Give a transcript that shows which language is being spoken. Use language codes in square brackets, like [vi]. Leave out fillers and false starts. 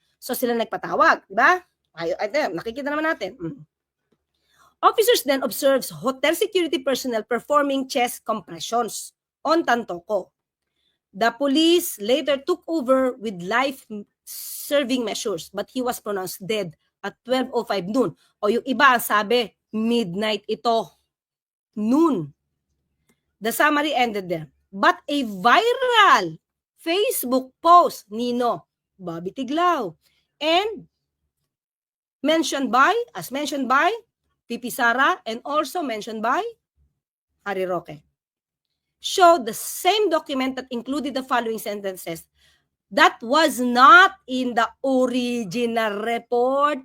[tl] So sila nagpatawag, di ba? Nakikita naman natin. [en] Officers then observed hotel security personnel performing chest compressions on Tantoco. The police later took over with life-saving measures, but he was pronounced dead at 12:05 noon. [tl] O yung iba ang sabi, midnight ito. [en] Noon. The summary ended there. But a viral Facebook post, Nino, Bobby Tiglao, and as mentioned by Pipi Sara, and also mentioned by Harry Roque, showed the same document that included the following sentences that was not in the original report.